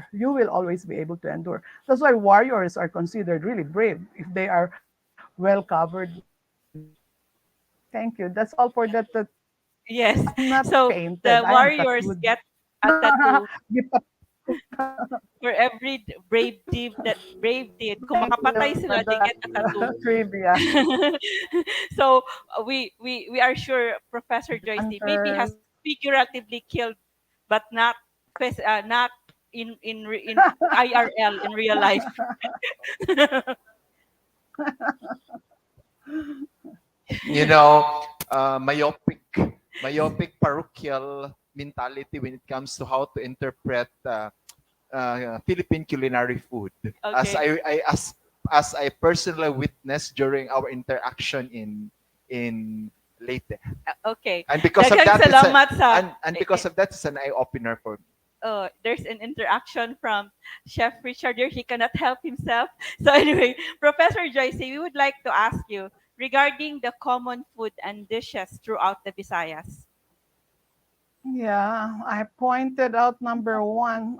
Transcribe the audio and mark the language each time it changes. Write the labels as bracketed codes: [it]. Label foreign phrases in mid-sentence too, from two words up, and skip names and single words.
[en] You will always be able to endure. That's why warriors are considered really brave if they are well covered. Thank you. That's all for that. Yes. I'm not So painted. the I am warriors tattooed. get a tattoo Give for every brave deed. [ceb] Kung makapatay sila, [en] they get a tattoo. trivia. So we are sure Professor Joyce maybe has figuratively killed, but not not in IRL in real life. You know, myopic parochial mentality when it comes to how to interpret Philippine culinary food. As Okay. as I personally witnessed during our interaction in Leyte. Okay. And because of [ceb] Daghang [en] that, [ceb] salamat sa [en] and because of that, it's an eye opener for me. there's an interaction from Chef Richard here. He cannot help himself. So anyway, Professor Joyce, we would like to ask you regarding the common food and dishes throughout the Visayas. Yeah, I pointed out number one.